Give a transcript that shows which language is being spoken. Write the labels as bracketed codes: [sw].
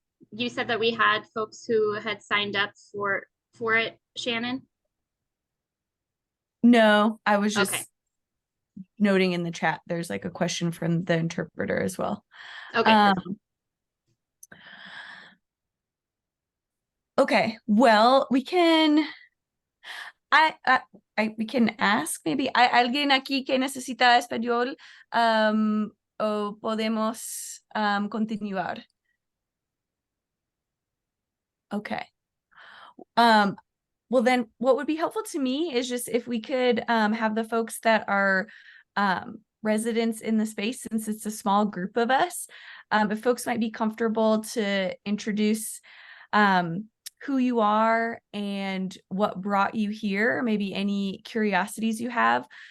[en] You said that we had folks who had signed up for it, Shannon? No, I was just noting in the chat there's like a question from the interpreter as well. Okay. Okay, well, we can we can ask maybe, [es] ¿hay alguien aquí que necesita español o podemos continuar? [en] Okay. Well, then what would be helpful to me is just if we could have the folks that are residents in the space, since it's a small group of us, if folks might be comfortable to introduce who you are and what brought you here, maybe any curiosities you have.